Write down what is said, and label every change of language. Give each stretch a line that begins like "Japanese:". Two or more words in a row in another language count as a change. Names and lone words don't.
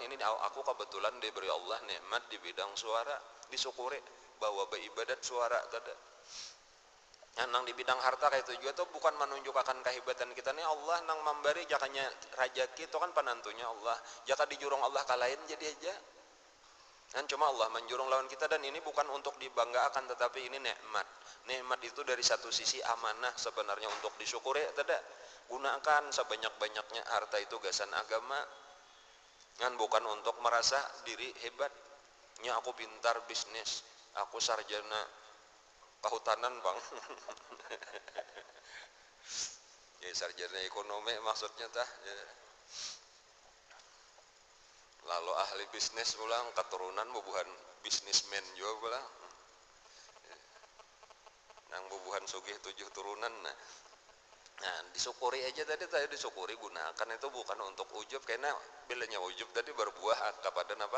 Indonesian: Ini aku kebetulan diberi Allah nikmat di bidang suara, disyukuri bahwa beribadat suara tadi.
Banjar: Nang di bidang harta kayak itu juga tuh bukan menunjukkan kehebatan kita nih. Allah nang memberi jakanya rajaki itu kan penantunya Allah, jaka dijurung Allah kalahin jadi aja kan, cuma Allah menjurung lawan kita.
Indonesian: Dan ini bukan untuk dibanggakan, tetapi ini nikmat. Nikmat itu dari satu sisi amanah sebenarnya untuk disyukuri. Tidak, gunakan sebanyak-banyaknya harta itu gasan agama kan, bukan untuk merasa diri hebatnya. Aku pintar bisnis, aku sarjana kehutanan bang. Ya sarjana ekonomi maksudnya tah ya.
Banjar: Lalu ahli bisnis pulang keturunan bubuhan bisnismen juga pulang, nang bubuhan sugih 7 turunan.
Indonesian: Nah disyukuri aja tadi disyukuri, gunakan itu bukan untuk ujub, karena bilanya ujub tadi berbuah kepada apa?